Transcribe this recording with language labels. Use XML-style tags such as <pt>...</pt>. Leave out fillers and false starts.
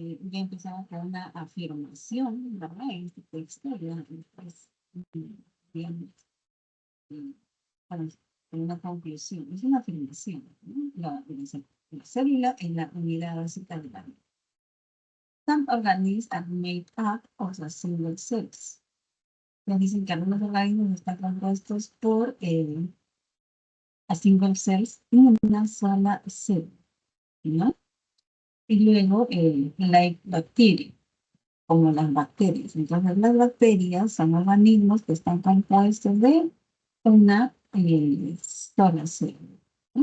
<es>Ya empezamos con una afirmación, ¿verdad? En este texto, ya después, bien, eh, para con una conclusión. Es una afirmación, ¿no? La célula es la unidad básica de la vida.</es> <en>Some organisms are made up of a single cells.</en> <es>Nos dicen que algunos organismos están compuestos por</es> <en>a single cells,</en> <es>una sola célula, ¿no? Y luego,</es> <en>like bacteria,</en> <es>como las bacterias. Entonces, las bacterias son organismos que están compuestos de una sola célula. ¿No?</es>